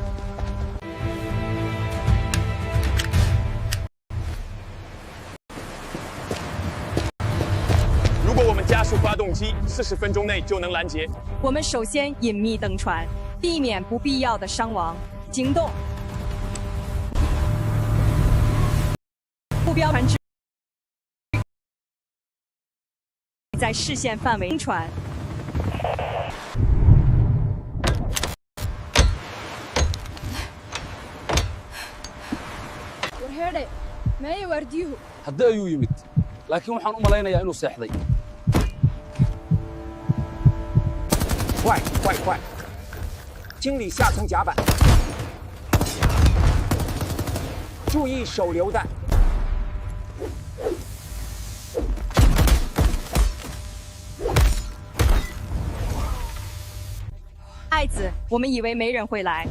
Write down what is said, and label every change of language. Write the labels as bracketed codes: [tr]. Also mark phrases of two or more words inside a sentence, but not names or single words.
[zh] 如果我们加速发动机，40分钟内就能拦截。我们首先隐秘登船，避免不必要的伤亡。行动。目标船只在视线范围。船。 [so] haddii ayuu yimid laakiin waxaan u malaynayaa inuu seexday [zh] 快快快！清理下层甲板，注意手榴弹。爱子，我们以为没人会来。